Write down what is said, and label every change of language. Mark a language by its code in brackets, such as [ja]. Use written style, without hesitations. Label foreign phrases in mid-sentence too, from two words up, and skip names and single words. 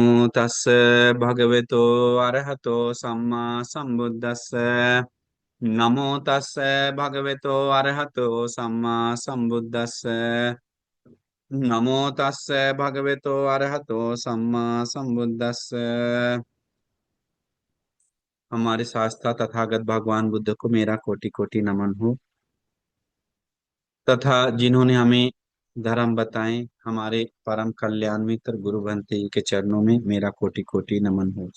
[pi] तस्स भगवतो अरहतो सम्मा सम्बुद्धस्स। नमो तस्स भगवतो अरहतो सम्मा सम्बुद्धस्स। नमो तस्स भगवतो अरहतो सम्मा सम्बुद्धस्स। [hi] हमारे शास्त्रा तथागत भगवान बुद्ध को मेरा कोटि कोटि नमन हो, तथा जिन्होंने हमें धर्म बताए, हमारे परम कल्याण मित्र गुरु भंते जी के चरणों में मेरा कोटि कोटि नमन हो।